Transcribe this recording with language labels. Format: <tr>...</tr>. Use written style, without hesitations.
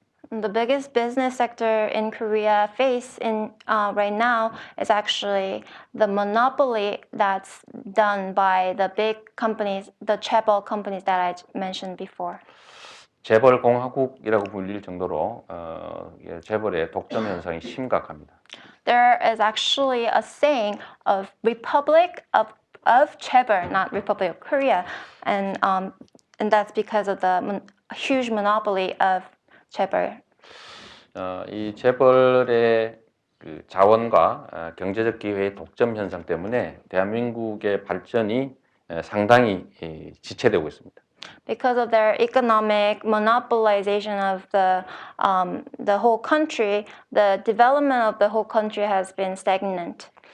<en>The biggest business sector in Korea face right now is actually the monopoly that's done by the big companies, the chaebol companies that I mentioned before.</en> <ko>재벌 공화국이라고 불릴 정도로 재벌의 독점 현상이 심각합니다.</ko> <en>There is actually a saying of Republic of chaebol, not Republic of Korea, and that's because of the huge monopoly of chaebol.</en> <ko>이 재벌의 그 자원과 경제적 기회의 독점 현상 때문에 대한민국의 발전이 상당히 지체되고 있습니다.</ko> <en>Because of their economic monopolization of the whole country, the development of the whole country has been stagnant.</en>